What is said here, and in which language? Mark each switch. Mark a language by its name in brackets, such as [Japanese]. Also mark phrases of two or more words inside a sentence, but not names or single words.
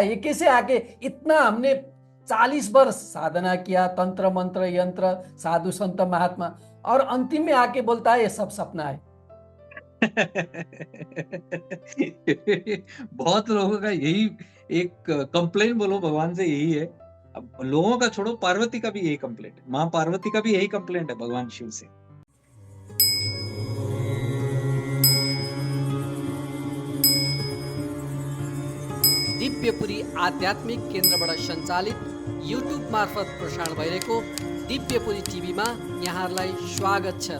[Hindi] ये कैसे आके इतना हमने 40 वर्ष साधना किया, तंत्र मंत्र यंत्र, साधु संत महात्मा, और अंतिम में आके बोलता है ये सब सपना है। बहुत लोगों का यही एक कंप्लेन बोलो भगवान से यही है। अब लोगों का छोड़ो, पार्वती का भी यही कंप्लेंट है, माँ पार्वती का भी यही कंप्लेंट है भगवान शिव से। [Nepali] दिव्यपुरी आध्यात्मिक केन्द्रबाट सञ्चालित युट्युब मार्फत प्रसारण भइरहेको दिव्यपुरी टिभीमा यहाँहरूलाई स्वागत छ।